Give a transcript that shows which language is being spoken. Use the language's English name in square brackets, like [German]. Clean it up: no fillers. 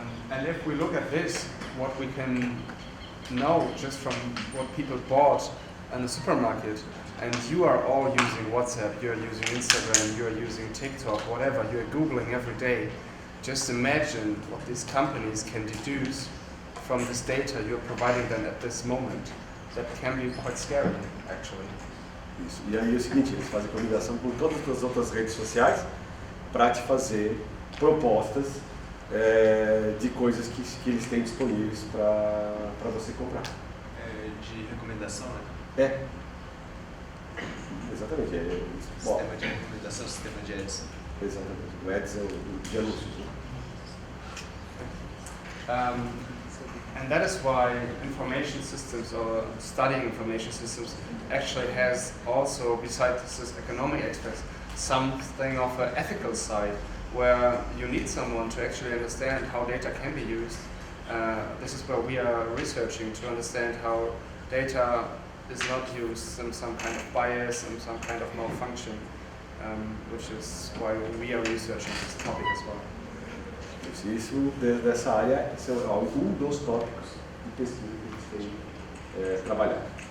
[English] And if we look at this, what we can know just from what people bought in the supermarket, and you are all using WhatsApp, you are using Instagram, you are using TikTok, whatever, you are Googling every day. Just imagine what these companies can deduce from this data you're providing them at this moment. That can be quite scary, actually. [Portuguese] Isso. E aí é o seguinte, eles fazem combinação com todas as outras redes sociais para te fazer propostas de coisas que eles têm disponíveis para você comprar. De recomendação, né? Exatamente. Sistema de recomendação, sistema de ads. Exatamente. O ads é o de anúncios. [English] And that is why information systems or studying information systems actually has also, besides this economic aspect, something of an ethical side where you need someone to actually understand how data can be used. This is where we are researching to understand how data is not used in some kind of bias and some kind of malfunction, which is why we are researching this topic as well. [Portuguese] Isso dessa área, esse é dos tópicos de pesquisa que eles têm trabalhado.